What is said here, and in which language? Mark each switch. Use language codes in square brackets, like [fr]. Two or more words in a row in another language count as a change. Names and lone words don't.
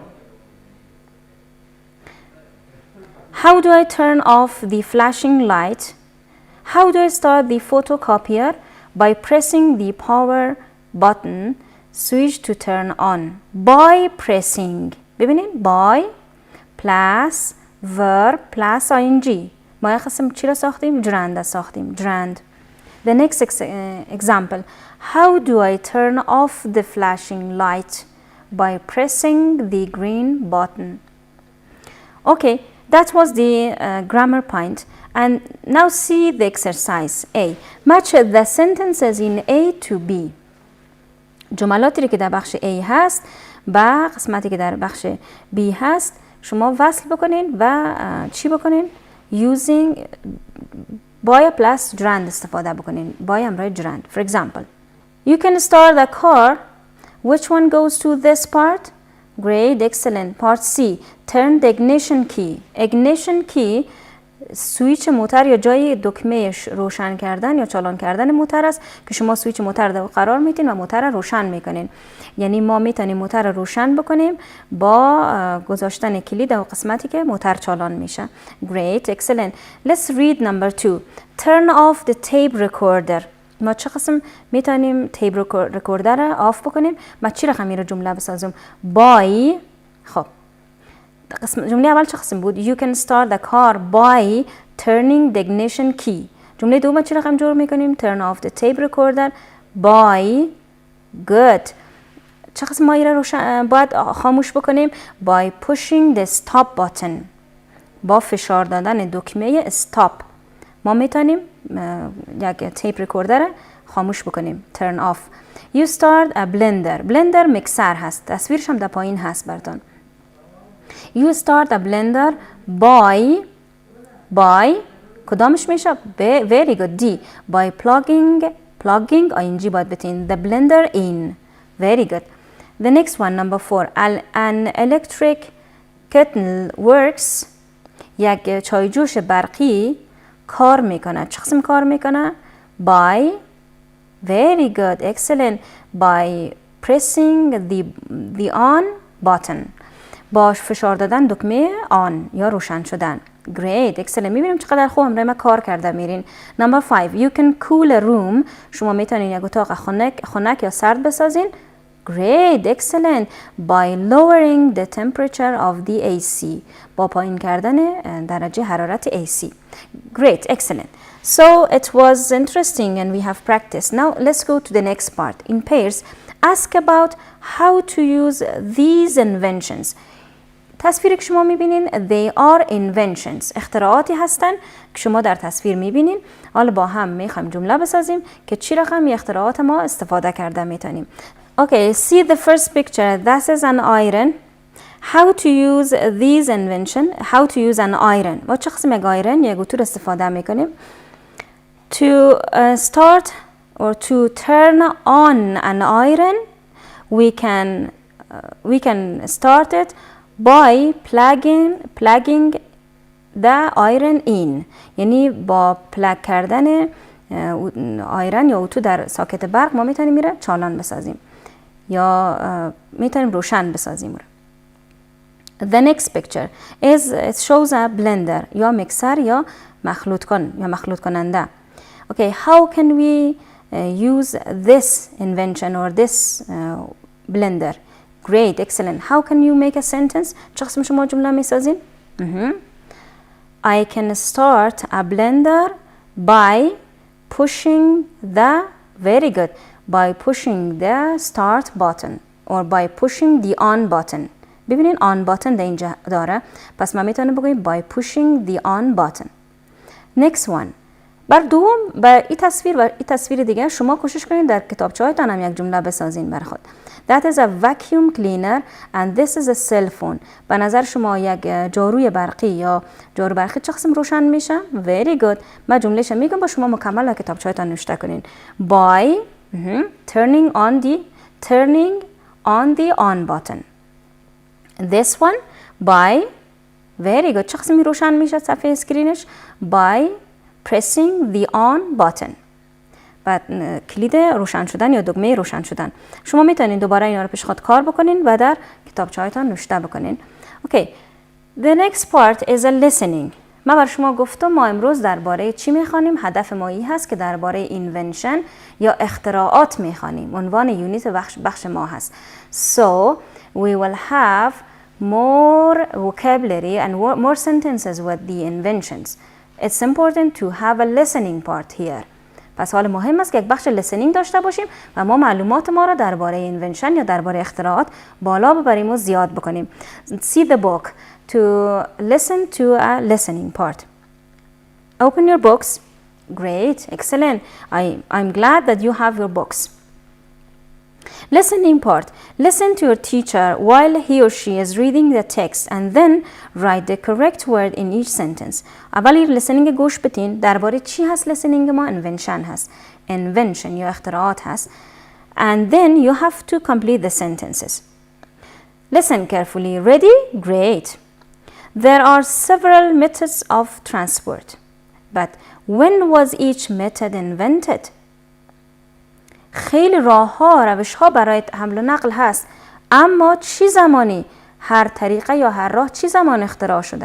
[en] How do I turn off the flashing light? How do I start the photocopier? By pressing the power button switch to turn on. By pressing. ببینید by plus verb plus ing. [fa] ما یک قسم چی را ساختیم؟ gerund ساختیم. gerund. [en] The next example. How do I turn off the flashing light? By pressing the green button. Okay, that was the grammar point. And now see the exercise. A. Match the sentences in A to B. [fa] جملاتی که در بخش A هست با قسمتی که در بخش B هست شما وصل بکنین و چی بکنین؟ [en] Using by plus gerund [fa] استفاده بکنین. [en] by همراه gerund. For example, you can start the car. Which one goes to this part? Great, excellent. Part C. Turn the ignition key. Ignition key [fa] سویچ موتور یا جای دکمه روشن کردن یا چالان کردن موتور است که شما سویچ موتور رو قرار میتین و موتور رو روشن میکنین. یعنی ما میتونیم موتور رو روشن بکنیم با گذاشتن کلید در قسمتی که موتور چالان میشه. [en] Great, excellent. Let's read number 2. Turn off the tape recorder. [fa] ما چه قسم میتونیم [en] tape recorder [fa] رو آف بکنیم؟ ما چی رقمی رو جمله بسازم؟ by. خب جمله اول چه قسم بود؟ [en] You can start the car by turning the ignition key. [fa] جمله دوم چه رقم جور میکنیم؟ [en] Turn off the tape recorder by good. [fa] چه قسم مایه رو باید خاموش بکنیم؟ [en] by pushing the stop button. [fa] با فشار دادن دکمه stop ما میتونیم یک [en] tape recorder [fa] خاموش بکنیم. [en] turn off. you start a blender. blender [fa] مکسر هست. تصویرش هم در پایین هست براتون. [en] you start a blender by [fa] کدامش میشه؟ [en] very good. D. by plugging ing [fa] باید بتین [en] the blender in. very good. the next one, number 4. an electric kettle works. [fa] یک چایجوش برقی کار میکنه. چه قسم کار میکنه؟ [en] by very good, excellent. by pressing the on button. [fa] با فشار دادن دکمه on یا روشن شدن. [en] great, excellent. [fa] میبینیم چقدر خوب همراه ما کار کرده میرین. [en] number 5. you can cool a room. [fa] شما میتونین یک اتاق خنک یا سرد بسازین. [en] great, excellent. by lowering the temperature of the AC. [fa] با پایین کردن درجه حرارت AC. [en] great, excellent. so it was interesting and we have practiced. now let's go to the next part. in pairs, ask about how to use these inventions. [fa] تصویری که شما میبینین [en] they are inventions. [fa] اختراعاتی هستن که شما در تصویر میبینین. حالا با هم میخوایم جمله بسازیم که چی رقم اختراعات ما استفاده کرده میتونیم. [en] Okay, see the first picture. This is an iron. How to use these invention? How to use an iron. [fa] و چه قسم یک iron یک اتور استفاده میکنیم. [en] To start or to turn on an iron, we can start it by plugging the iron in. [fa] یعنی با پلاگ کردن آیرن یا اتو در ساکت برق ما میتونیم میره چالان بسازیم یا میتونیم روشن بسازیم. [en] The next picture is it shows a blender [fa] یا مکسر یا مخلوط کننده. [en] Okay, how can we use this invention or this blender? Great, excellent. How can you make a sentence? [fa] چه قسم شما جمله میسازین؟ [en] I can start a blender by pushing the very good by pushing the start button or by pushing the on button. [fa] ببینین [en] on button [fa] در اینجا داره پس ما میتونیم بگوییم [en] by pushing the on button. next one. [fa] بر این تصویر و این تصویر دیگه شما کوشش کنید در کتابچه هایتان هم یک جمله بسازین بر خود. [en] That is a vacuum cleaner and this is a cell phone. [fa] به نظر شما یک جاروی برقی یا جارو برقی چه قسم روشن میشه؟ [en] Very good. [fa] من جملهش میگم با شما مکمل در کتابچه هایتان نوشته کنین. [en] By turning on the on button. This one by very good. [fa] چه قسمی روشن میشه صفحه اسکرینش؟ [en] By pressing the on button. [fa] بعد کلید روشن شدن یا دکمه روشن شدن. شما میتونین دوباره اینا رو پیش خود کار بکنین و در کتابچه هایتان نوشته بکنین. [en] Okay. The next part is a listening. [fa] من بر شما گفتم ما امروز درباره چی میخوانیم؟ هدف ما این هست که درباره invention یا اختراعات میخوانیم. عنوان یونیت بخش ما هست. [en] So we will have more vocabulary and more sentences with the inventions. It's important to have a listening part here. [fa] پس حال مهم است که یک بخش listening داشته باشیم و ما معلومات ما را درباره invention یا درباره اختراعات بالا ببریم و زیاد بکنیم. [en] See the book to listen to a listening part. Open your books. Great, excellent. I'm glad that you have your books. Listening part. Listen to your teacher while he or she is reading the text and then write the correct word in each sentence. [fa] اولی listening گوش بدین. درباره چی هست listening ما؟ invention هست. invention یا اختراعات هست. [en] And then you have to complete the sentences. Listen carefully. Ready? Great. There are several methods of transport. But when was each method invented? [fa] خیلی راه ها روش ها برای حمل و نقل هست اما چی زمانی هر طریقه یا هر راه چی زمان اختراع شده؟